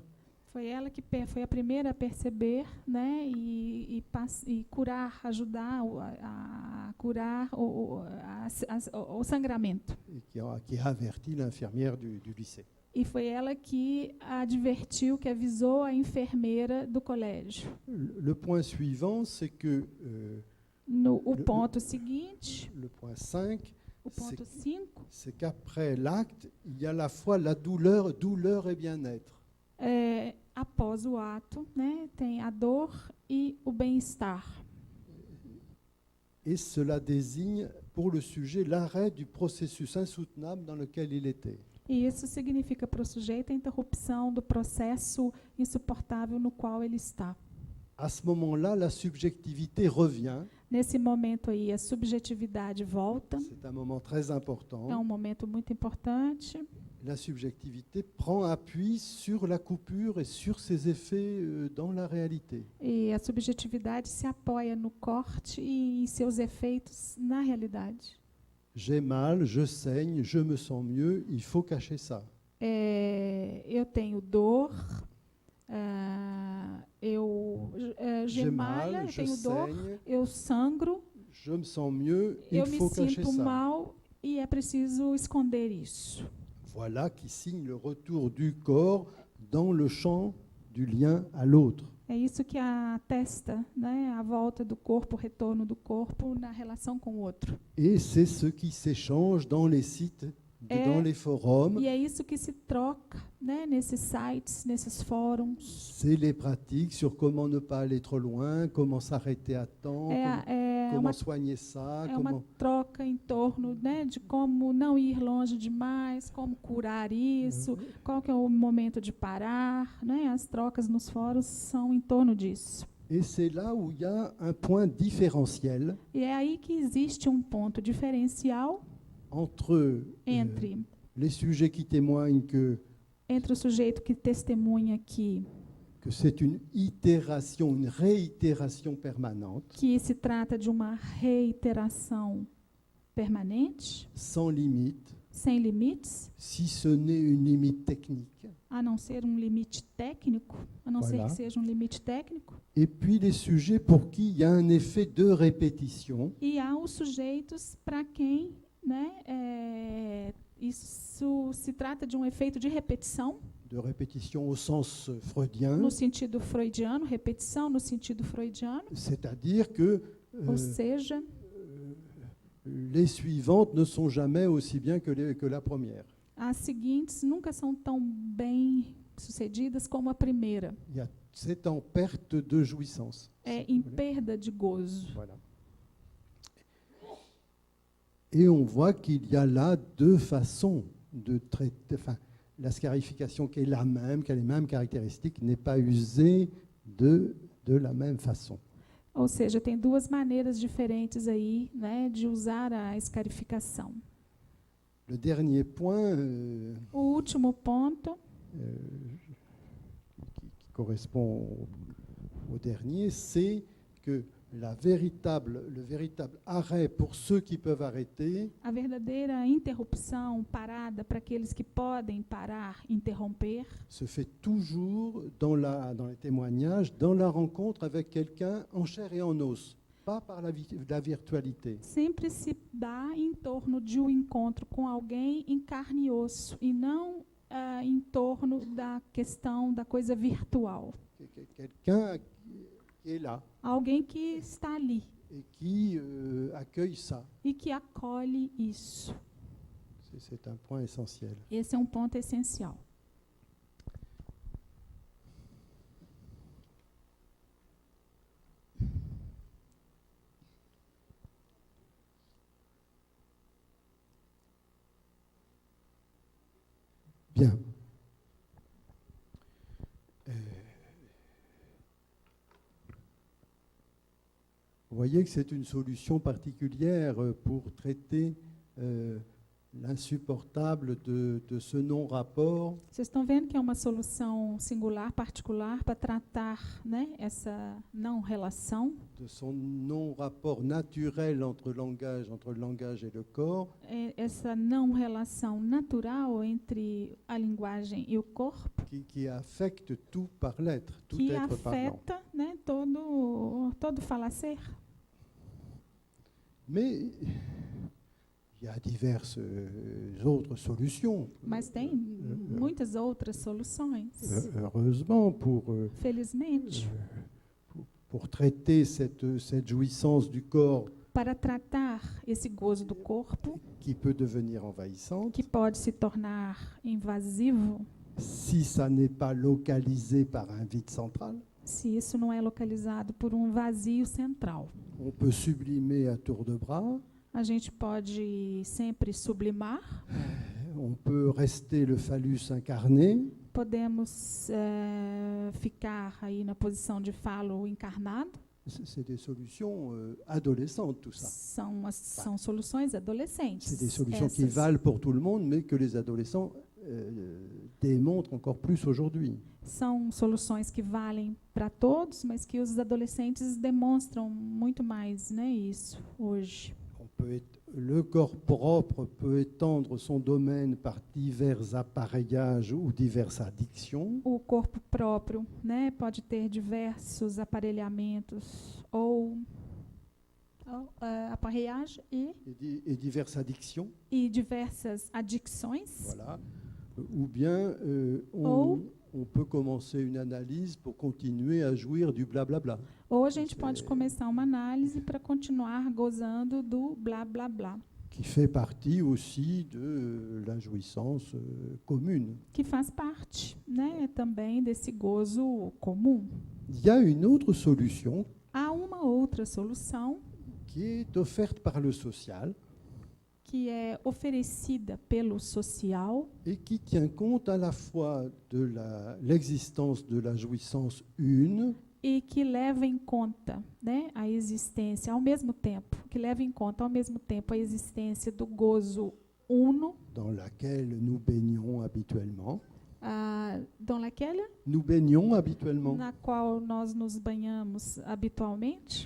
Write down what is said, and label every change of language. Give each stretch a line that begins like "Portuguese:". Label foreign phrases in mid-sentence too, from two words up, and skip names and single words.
Portuguese: foi ela que foi a primeira a perceber, né, e curar, ajudar a curar o sangramento.
French: Et qui a averti l'infirmière du lycée.
Portuguese: E foi ela que advertiu, que avisou a enfermeira do colégio.
French: Le point suivant, c'est que
Portuguese: O ponto seguinte,
French: le point 5,
Portuguese: o ponto 5,
French: c'est qu'après l'acte, il y a à la fois la douleur et bien-être.
Portuguese: após o ato, né, tem a dor e o bem-estar.
French: Et cela désigne pour le sujet l'arrêt du processus insoutenable dans lequel il était.
Portuguese: E isso significa para o sujeito a interrupção do processo insuportável no qual ele está.
French: À ce moment-là, la subjectivité revient.
Portuguese: Nesse momento aí, a subjetividade volta.
French: C'est un moment très important.
Portuguese: É um momento muito importante.
French: La subjectivité prend appui sur la coupure et sur ses effets dans la réalité.
Portuguese: E a subjetividade se apoia no corte e em seus efeitos na realidade.
French: J'ai mal, je saigne, je me sens mieux, il faut cacher ça.
Portuguese: Eu tenho dor,
French: J'ai mal,
Portuguese: gemalha, eu
French: je
Portuguese: tenho dor,
French: saigne,
Portuguese: eu sangro,
French: je me sens mieux, il
Portuguese: eu me
French: faut cacher
Portuguese: sinto
French: ça.
Portuguese: mal e é preciso esconder isso.
French: Voilà qui signe le retour du corps dans le champ du lien à l'autre.
Portuguese: É isso que atesta, né, a volta do corpo, o retorno do corpo na relação com o outro.
French: Et c'est ce qui s'échange dans les sites, dans les forums.
Portuguese: E é isso que se troca, né, nesses sites, nesses fóruns.
French: C'est les pratiques sur comment ne pas aller trop loin, comment s'arrêter à temps, comment soigner ça,
Portuguese: É uma troca em torno, né, de como não ir longe demais, como curar isso, qual que é o momento de parar, né? As trocas nos fóruns são em torno disso.
French: Et c'est là où il y a un point différentiel
Portuguese: E é aí que existe um ponto diferencial
French: entre
Portuguese: entre
French: les sujets qui témoignent
Portuguese: o sujeito que testemunha que
French: c'est une itération, une réitération permanente,
Portuguese: se trata de uma reiteração permanente,
French: sans limite,
Portuguese: sem limites,
French: si ce n'est une limite technique.
Portuguese: a não ser um limite técnico, a não ser
French: Voilà.
Portuguese: que seja um limite técnico.
French: Et puis les sujets pour qui il y a un effet de répétition,
Portuguese: E há os sujeitos para quem, né, isso se trata de um efeito de repetição,
French: de répétition au sens freudien,
Portuguese: no sentido freudiano, repetição no sentido freudiano,
French: c'est-à-dire que
Portuguese: ou seja,
French: les suivantes ne sont jamais aussi bien que la première.
Portuguese: as seguintes nunca são tão bem sucedidas como a primeira.
French: C'est en perte de jouissance.
Portuguese: É em perda de gozo.
French: Voilà. Et on voit qu'il y a là deux façons de traiter. Enfin, la scarification qui est la même, qui a les mêmes caractéristiques, n'est pas usée de la même façon.
Portuguese: Ou seja, tem duas maneiras diferentes aí, né, de usar a escarificação.
French: Le dernier point
Portuguese: O último ponto,
French: qui correspond au dernier, c'est que le véritable arrêt pour ceux qui peuvent arrêter,
Portuguese: a verdadeira interrupção, parada para aqueles que podem parar, interromper,
French: se fait toujours dans les témoignages, dans la rencontre avec quelqu'un en chair et en os, pas par la virtualité.
Portuguese: sempre se dá em torno de um encontro com alguém em carne e osso, e não em torno da questão da coisa virtual.
French: Quelqu'un qui est là
Portuguese: Alguém que está ali
French: et qui accueille ça.
Portuguese: e que acolhe isso.
French: C'est un point essentiel.
Portuguese: Esse é um ponto essencial.
French: Bien. Vous voyez que c'est une solution particulière pour traiter l'insupportable de ce non-rapport
Portuguese: Vocês estão vendo que é uma solução singular, particular, para tratar, né, essa não relação,
French: de son non-rapport naturel entre le langage et le corps,
Portuguese: essa não relação natural entre a linguagem e o corpo,
French: qui affecte tout par l'être, tout
Portuguese: que
French: être parlant.
Portuguese: afeta, né, todo falacer.
French: Mais il y a diverses autres solutions.
Portuguese: Mas tem muitas outras soluções.
French: Heureusement,
Portuguese: Felizmente,
French: pour traiter cette jouissance du corps
Portuguese: para tratar esse gozo do corpo,
French: qui peut devenir envahissante,
Portuguese: que pode se tornar invasivo,
French: si ça n'est pas localisé par un vide central,
Portuguese: se isso não é localizado por um vazio central.
French: on peut sublimer à tour de bras,
Portuguese: A gente pode sempre sublimar,
French: on peut rester le phallus incarné,
Portuguese: podemos ficar aí na posição de falo encarnado.
French: c'est des solutions adolescentes tout ça.
Portuguese: São soluções adolescentes.
French: C'est des solutions qui
Portuguese: essas.
French: valent pour tout le monde, mais que les adolescents démontrent encore plus aujourd'hui.
Portuguese: São soluções que valem para todos, mas que os adolescentes demonstram muito mais, né, isso hoje.
French: Le corps propre peut étendre son domaine par divers appareillages ou diverses addictions.
Portuguese: O corpo próprio, né, pode ter diversos aparelhamentos ou aparelhagem
French: Et diverses addictions.
Portuguese: e diversas adicções.
French: Voilà. Ou bien on peut commencer une analyse pour continuer à jouir du blablabla.
Portuguese: Ou a gente pode começar uma análise para continuar gozando do blá blá blá,
French: Qui fait partie aussi de la jouissance commune.
Portuguese: que faz parte, né, também desse gozo comum.
French: Il y a une autre solution
Portuguese: Há uma outra solução
French: qui est offerte par le social
Portuguese: que é oferecida pelo social
French: et qui tient compte à la fois de l'existence de la jouissance une
Portuguese: e que leva em conta, né, a existência ao mesmo tempo, a existência do gozo uno,
French: dans laquelle nous baignons habituellement. dans laquelle, Nous baignons habituellement.
Portuguese: na qual nós nos banhamos habitualmente,